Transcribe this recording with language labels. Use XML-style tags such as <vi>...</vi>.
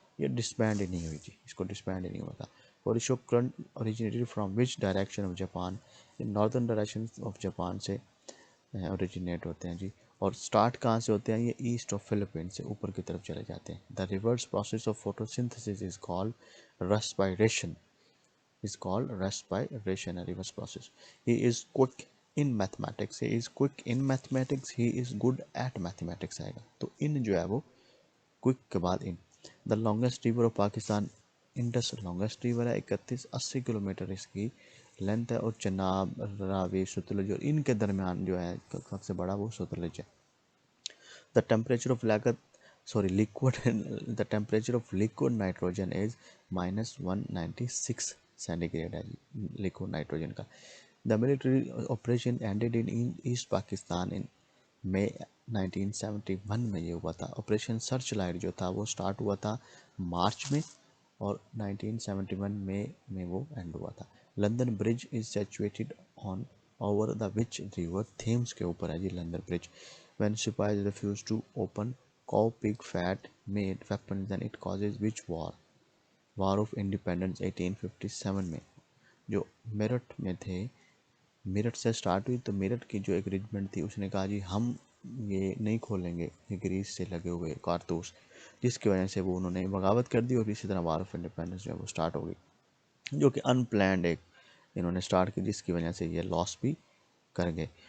<hi>ये डिसबैंड ही नहीं हुई थी, इसको डिसबैंड ही नहीं हुआ था. और</hi> <en>इशो current originated from which direction of Japan? Northern direction of Japan</en> <hi>से ओरिजिनेट होते हैं जी. और स्टार्ट कहाँ से होते हैं? ये ईस्ट ऑफ फिलीपीन से ऊपर की तरफ चले जाते हैं.</hi> <en>The reverse process of photosynthesis is called respiration. Is called respiration, a reverse process. He is quick in mathematics. He is quick in mathematics. He is good at mathematics</en> <hi>आएगा.</hi> <en>तो in</en> <hi>जो है वो क्विक के बाद इन.</hi> <en>The longest river of Pakistan Indus longest river है.</en> <hi>3180 kilometre इसकी length है. और चनाब, रावी, सतलुज और इनके दरमियान जो है सबसे बड़ा वो सतलुज है.</hi> <en>The temperature of liquid the temperature of liquid nitrogen is -196</en> <hi>centigrade है लिक्विड नाइट्रोजन का.</hi> <en>the military operation ended in east Pakistan in May 1971</en> <hi>में ये हुआ था. ऑपरेशन सर्च लाइट जो था वो स्टार्ट हुआ था मार्च में और 1971 में वो एंड हुआ था.</hi> <en>London bridge is situated on over the which river?</en> <hi>Thames के ऊपर है जी London bridge.</hi> <en>When Sipais refuse to open cow pig fat made weapons, then it causes which war? War of Independence 1857 में.</en> <hi>जो मेरठ में थे, मेरठ से स्टार्ट हुई. तो मेरठ की जो एक रेजिमेंट थी उसने कहा जी हम ये नहीं खोलेंगे ये ग्रीस से लगे हुए कारतूस, जिसकी वजह से वो उन्होंने बगावत कर दी. और इसी तरह वार ऑफ इंडिपेंडेंस जो है वो स्टार्ट हो गई, जो कि अनप्लैंड एक इन्होंने स्टार्ट की, जिसकी वजह से ये लॉस भी कर गए.</hi>